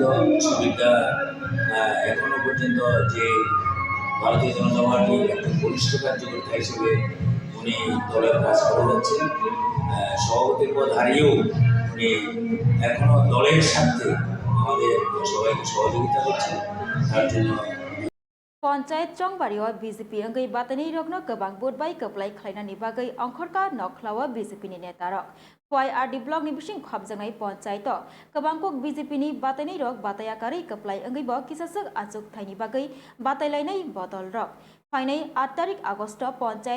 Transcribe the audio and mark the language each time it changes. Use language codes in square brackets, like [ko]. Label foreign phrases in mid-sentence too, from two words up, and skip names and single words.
[bn] সুবিধা এখনো পর্যন্ত যে ভারতীয় জনতা পার্টির একজন বরিষ্ঠ কার্যকর্তা হিসেবে উনি দলের কাজ করে যাচ্ছেন। সভাপতির পদ হারিয়েও উনি এখনো দলের স্বার্থে আমাদের সবাইকে সহযোগিতা করছেন। তার জন্য [trp] Panchayat Chongbario BJP anggai batani rokno gobang budbai koplai khlainani bagai angkhorka nokhlawa BJP ni netarok YRD block ni bising khapjangai panchayat gobangkok BJP ni batani rok batayakari koplai anggai bo kisasuk achuk thaini bagai batailainai bodol rok Fainai 8 tarik Agosto Panchayat